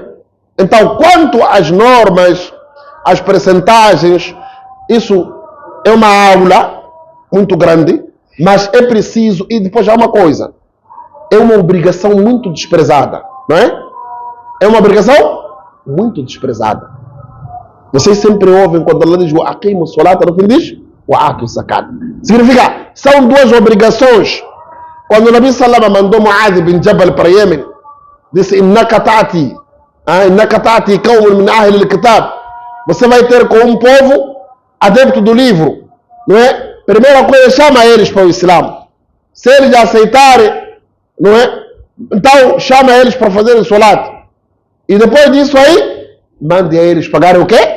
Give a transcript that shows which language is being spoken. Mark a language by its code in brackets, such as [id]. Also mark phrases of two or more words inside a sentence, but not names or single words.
[pt] Então, quanto às normas, às percentagens, isso é uma aula muito grande, mas é preciso, e depois há uma coisa, é uma obrigação muito desprezada, não é? É uma obrigação muito desprezada. Vocês sempre ouvem quando Allah diz [ar] وأقيموا الصلاة, [pt] no fim diz [ar] وآتوا الزكاة. [pt] Significa, são duas obrigações. Quando o Nabi Salama mandou Mu'adh bin Jabal para Yemen, disse [ar] إنك تأتي قوما من أهل الكتاب. [pt] Você vai ter com um povo adepto do livro, não é? Primeira coisa, chama eles para o Islã. Se eles aceitarem, não é? Então chama eles para fazerem salat. E depois disso aí, mande a eles pagarem o quê?